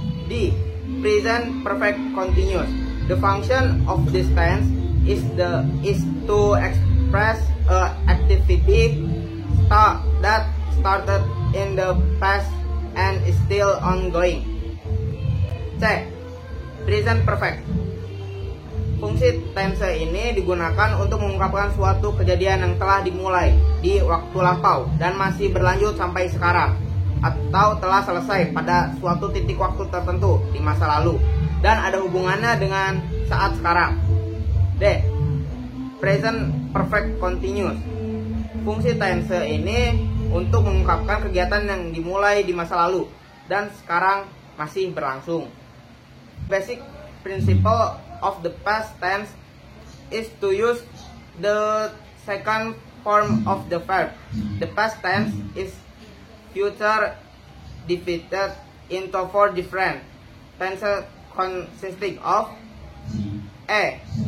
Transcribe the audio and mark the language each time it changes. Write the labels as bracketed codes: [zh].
[en] D. Present perfect continuous. The function of this tense is to express a activity that started in the past and is still ongoing. C. Present perfect. [id] Fungsi tense ini digunakan untuk mengungkapkan suatu kejadian yang telah dimulai di waktu lampau dan masih berlanjut sampai sekarang, atau telah selesai pada suatu titik waktu tertentu di masa lalu dan ada hubungannya dengan saat sekarang. [en] D. Present perfect continuous. [id] Fungsi tense ini untuk mengungkapkan kegiatan yang dimulai di masa lalu dan sekarang masih berlangsung. [en] Basic principle of the past tense is to use the second form of the verb. The past tense is future divided into 4 different tenses consisting of A.